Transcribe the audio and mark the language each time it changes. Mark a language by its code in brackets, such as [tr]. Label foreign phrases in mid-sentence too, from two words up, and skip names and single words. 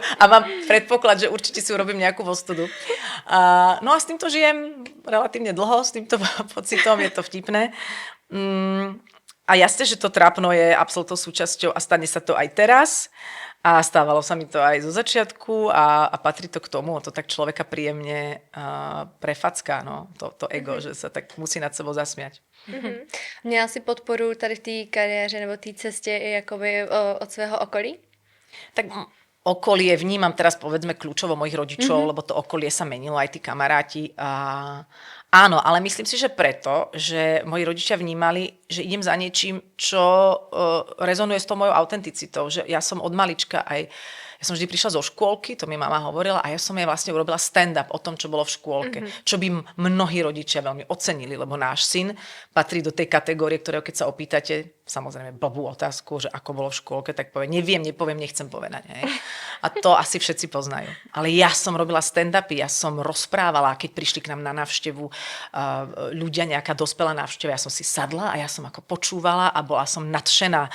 [sk] A mám predpoklad, že určite si urobím nejakú vostudu. No a s týmto žijem relatívne dlho, s týmto pocitom, je to vtipné. A jasne, že to trápno je absolútnou súčasťou a stane sa to aj teraz. A stávalo sa mi to aj zo začiatku a patrí to k tomu, to tak človeka príjemne prefacká, no, to ego, že sa tak musí nad sebou zasmiať. [cs] Měla jsi podporu tady v té kariéře nebo té cestě i jakoby od svého okolí? [sk] Tak okolie vnímam teraz povedzme kľúčovo mojich rodičov, lebo to okolie sa menilo, aj tí kamaráti. Áno, ale myslím si, že preto, že moji rodičia vnímali, že idem za niečím, čo rezonuje s tou mojou autenticitou. Že ja som od malička aj... Ja som vždy prišla zo škôlky, to mi mama hovorila, a ja som jej vlastne urobila stand-up o tom, čo bolo v škôlke. Čo by mnohí rodičia veľmi ocenili, lebo náš syn patrí do tej kategórie, ktorého keď sa opýtate, samozrejme blbú otázku, že ako bolo v škôlke, tak povie, neviem, nepoviem, nechcem povedať. Hej. A to asi všetci poznajú. Ale ja som robila stand-upy, ja som rozprávala, keď prišli k nám na návštevu ľudia, nejaká dospelá návšteva, ja som si sadla a ja som ako počúvala a bola som nadšená.